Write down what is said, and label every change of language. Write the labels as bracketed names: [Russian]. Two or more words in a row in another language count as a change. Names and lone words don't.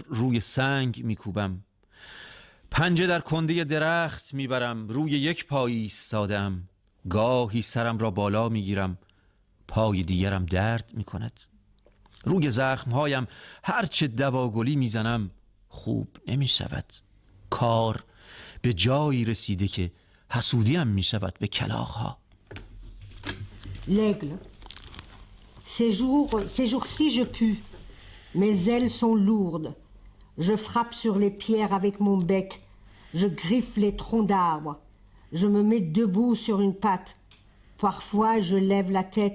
[Persian] روی سنگ میکوبم، پنجه در کنده درخت میبرم، روی یک پای ایستادم، گاهی سرم را بالا میگیرم، پای دیگرم درد میکند، روی زخمهایم هرچه دواگلی میزنم خوب نمیشود، کار به جایی رسیده که حسودیم می شود به کلاغ‌ها. [French] L'aigle. Ces jours-ci je pue. Mes ailes sont lourdes. Je frappe sur les pierres avec mon bec. Je griffe les troncs d'arbres. Je me mets debout sur une patte. Parfois je lève la tête.